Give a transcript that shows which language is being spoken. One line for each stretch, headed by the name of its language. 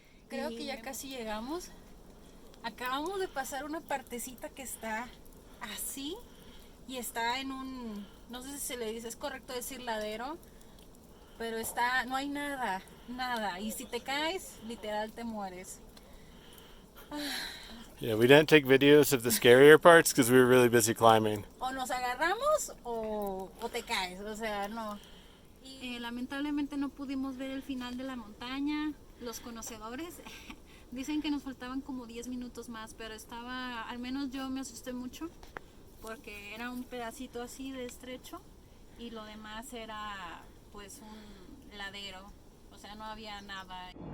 Spanish: Creo que ya casi llegamos. Acabamos de pasar una partecita que está así y está en un, no sé si se le dice, es correcto decir ladero, pero no hay nada, y si te caes, literal te mueres.
English: Yeah, we didn't take videos of the scarier parts because we were really busy climbing.
Spanish: O nos agarramos o te caes, o sea, no. Y lamentablemente no pudimos ver el final de la montaña. Los conocedores dicen que nos faltaban como 10 minutos más, pero al menos yo me asusté mucho porque era un pedacito así de estrecho y lo demás era pues un ladero, o sea, no había nada.